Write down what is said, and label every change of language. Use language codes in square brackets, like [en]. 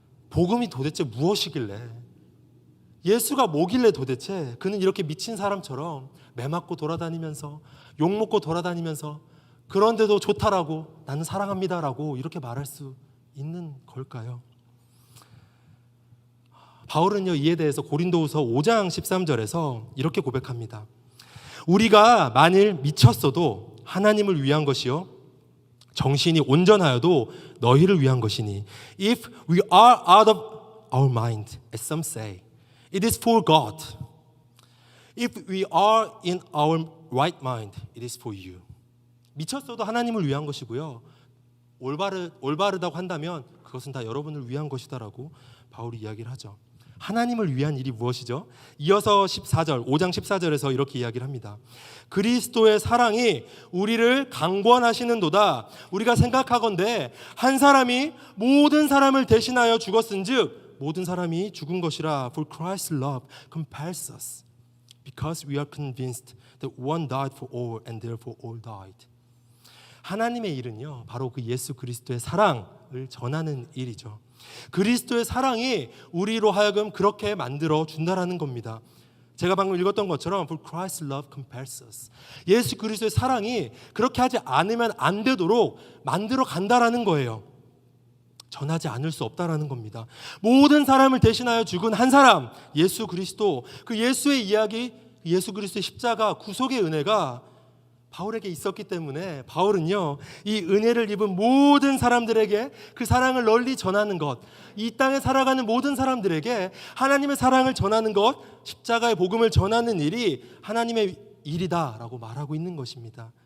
[ko] 복음이 도대체 무엇이길래, 예수가 뭐길래 도대체 그는 이렇게 미친 사람처럼 매 맞고 돌아다니면서 욕먹고 돌아다니면서 그런데도 좋다라고, 나는 사랑합니다라고 이렇게 말할 수 있는 걸까요? 바울은요, 이에 대해서 고린도후서 5장 13절에서 이렇게 고백합니다. 우리가 만일 미쳤어도 하나님을 위한 것이요 정신이 온전하여도 너희를 위한 것이니 [en] if we are out of our mind, as some say, it is for God. If we are in our right mind, it is for you. [ko] 미쳤어도 하나님을 위한 것이고요, 올바르다고 한다면 그것은 다 여러분을 위한 것이다라고 바울이 이야기를 하죠. 하나님을 위한 일이 무엇이죠? 이어서 5장 14절에서 이렇게 이야기를 합니다. 그리스도의 사랑이 우리를 강권하시는도다. 우리가 생각하건대 한 사람이 모든 사람을 대신하여 죽었은즉 모든 사람이 죽은 것이라. [en] For Christ's love compels us, because we are convinced that one died for all and therefore all died. [ko] 하나님의 일은요, 바로 그 예수 그리스도의 사랑을 전하는 일이죠. 그리스도의 사랑이 우리로 하여금 그렇게 만들어 준다라는 겁니다. 제가 방금 읽었던 것처럼 [en] For Christ's love compels us. [ko] 예수 그리스도의 사랑이 그렇게 하지 않으면 안 되도록 만들어 간다라는 거예요. 전하지 않을 수 없다라는 겁니다. 모든 사람을 대신하여 죽은 한 사람, 예수 그리스도, 그 예수의 이야기, 예수 그리스도의 십자가 구속의 은혜가 바울에게 있었기 때문에 바울은요, 이 은혜를 입은 모든 사람들에게 그 사랑을 널리 전하는 것, 이 땅에 살아가는 모든 사람들에게 하나님의 사랑을 전하는 것, 십자가의 복음을 전하는 일이 하나님의 일이다라고 말하고 있는 것입니다.